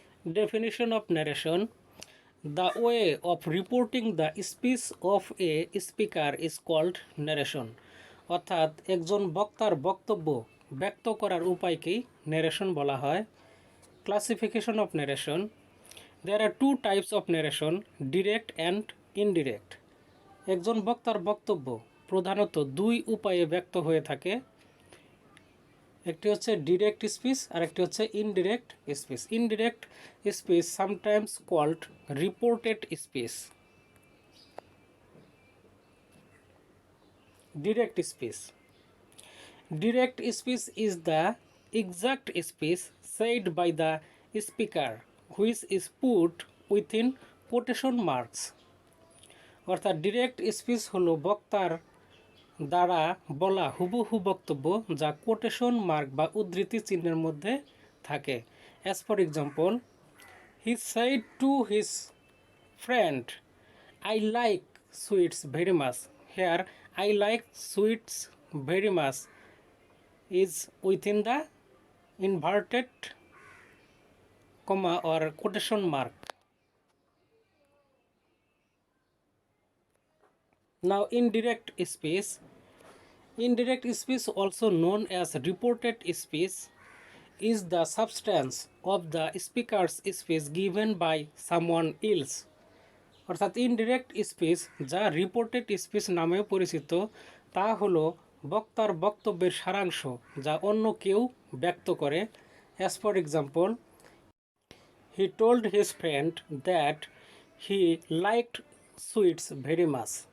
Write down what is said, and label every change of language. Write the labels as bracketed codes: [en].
[en] Definition of narration: the way of reporting the speech of a speaker is called narration. [bn] অর্থাৎ একজন বক্তার বক্তব্য ব্যক্ত করার উপায়কেই narration বলা হয়। [en] Classification of narration: there are two types of narration, direct and indirect. [bn] একজন বক্তার বক্তব্য প্রধানত দুই উপায়ে ব্যক্ত হয়ে থাকে। একটি হচ্ছে ডিরেক্ট স্পিচ আর একটি হচ্ছে indirect speech. [en] Indirect speech sometimes called reported speech. Direct speech: direct speech is the exact speech said by the speaker which is put within quotation marks. [bn] অর্থাৎ ডিরেক্ট স্পিচ হলো বক্তার দ্বারা বলা হুবহু বক্তব্য যা কোটেশন মার্ক বা উদ্ধৃতি চিহ্নের মধ্যে থাকে। [en] As for example, he said to his friend, I like sweets very much. Here, I like sweets very much is within the inverted comma or quotation mark. Now, indirect speech. Indirect speech, also known as reported speech, is the substance of the speaker's speech given by someone else. [bn] অর্থাৎ indirect speech, যা reported speech নামেও পরিচিত, তা হলো বক্তার বক্তব্যের সারাংশ যা অন্য কেউ ব্যক্ত করে। [en] As for example, he told his friend that he liked sweets very much.